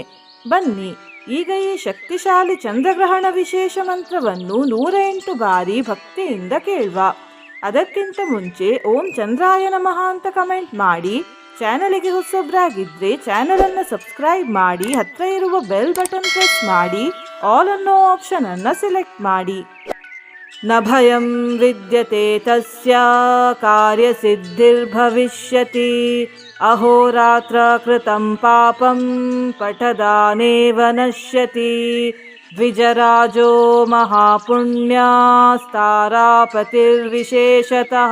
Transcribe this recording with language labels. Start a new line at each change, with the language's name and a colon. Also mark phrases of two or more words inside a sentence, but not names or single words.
Kannada: ಬನ್ನಿ ಈಗ ಈ ಶಕ್ತಿಶಾಲಿ ಚಂದ್ರಗ್ರಹಣ ವಿಶೇಷ ಮಂತ್ರವನ್ನು 108 ಬಾರಿ ಭಕ್ತಿಯಿಂದ ಕೇಳುವ. ಅದಕ್ಕಿಂತ ಮುಂಚೆ
Sanskrit: ಓಂ ಚಂದ್ರಾಯ ನಮಃ
Kannada: ಅಂತ ಕಮೆಂಟ್ ಮಾಡಿ. ಚಾನಲಿಗೆ ಹೊಸಬ್ರಾಗಿದ್ರೆ ಚಾನಲ್ ಅನ್ನು ಸಬ್ಸ್ಕ್ರೈಬ್ ಮಾಡಿ, ಹತ್ರ ಇರುವ
English: bell button press
Kannada: ಮಾಡಿ, ಆಲ್ ಅನ್ನೋ ಆಪ್ಷನ್ ಅನ್ನು ಸೆಲೆಕ್ಟ್ ಮಾಡಿ.
Sanskrit: ನ ಭಯಂ ವಿದ್ಯತೆ ತಸ್ಯ ಕಾರ್ಯಸಿದ್ಧಿರ್ಭವಿಷ್ಯತಿ. ಅಹೋರಾತ್ರ ಕೃತಂ ಪಾಪಂ ಪಠದಾನೇವ ನಶ್ಯತಿ. ದ್ವಿಜರಾಜೋ ಮಹಾಪುಣ್ಯಾಸ್ತಾರಾಪತಿರ್ವಿಶೇಷತಃ.